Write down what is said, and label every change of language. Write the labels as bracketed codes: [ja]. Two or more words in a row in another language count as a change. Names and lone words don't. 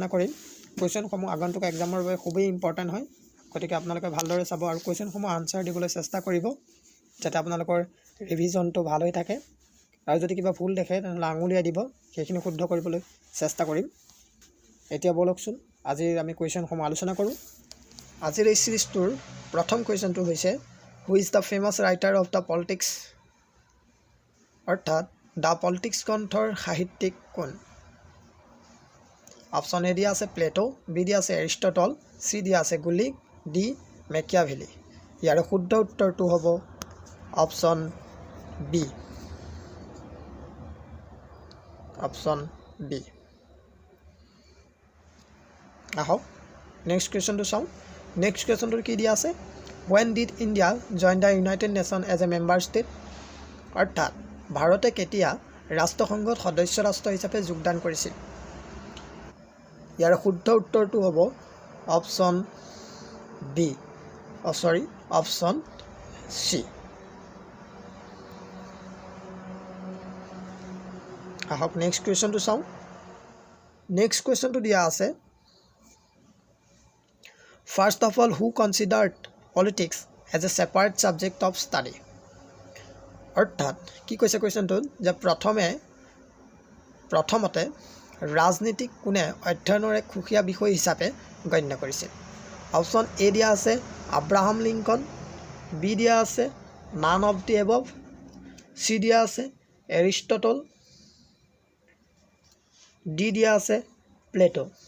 [as] কৰিম কোৱেশ্চনসমূহ আগন্তুক এক্সামৰ বাবে খুবেই ইম্পৰ্টেন্ট হয় গতিকে আপোনালোকে ভালদৰে চাব আৰু [en] questions answer [as] দিবলৈ চেষ্টা কৰিব যাতে আপোনালোকৰ ৰিভিজনটো ভাল হৈ থাকে আৰু যদি কিবা ভুল দেখে তেনে আঙুলিয়াই দিব সেইখিনি শুদ্ধ কৰিবলৈ চেষ্টা কৰিম এতিয়া বলকচোন আজিৰ আমি কোৱেশ্চনসমূহ আলোচনা কৰো আজিৰ এই সিৰিজটোৰ প্ৰথম কোৱেশ্চনটো হৈছে [en] Who is the famous writer of the politics? [as] অর্থাৎ [en] the politics [as] গ্রন্থৰ সাহিত্যিক কোন [en] option A [as] দিয়া আছে প্লেটো বি দিয়া আছে এৰিষ্টটল সি দিয়া আছে গুলিক ডি মেকিয়াভেলি ইয়াৰ শুদ্ধ উত্তৰটো হ'ব [en] option B [as] আহক [en] next question [as] চাওঁ [en] next question [as] কি দিয়া আছে [en] When did India join the United Nations as a member state? [as] অর্থাৎ ভাৰতে কেতিয়া ৰাষ্ট্ৰসংঘত সদস্য ৰাষ্ট্ৰ হিচাপে যোগদান কৰিছিল ইয়াৰ শুদ্ধ উত্তৰটো হ'ব [en] option B option C [as] আহক [en] next question [as] চাওঁ [en] next question [as] দিয়া আছে [en] First of all, who considered politics as a separate subject of study? [as] অর্থাৎ কি কৈছে কোৱেশ্চনটোত যে প্ৰথমতে ৰাজনীতিক কোনে অধ্যয়নৰ এক খুকিয়া বিষয় হিচাপে গণ্য কৰিছিল [en] option A [as] দিয়া আছে আব্ৰাহাম লিংকন বি দিয়া আছে [en] none of the above C [as] দিয়া আছে এৰিষ্টটল ডি দিয়া আছে প্লেটো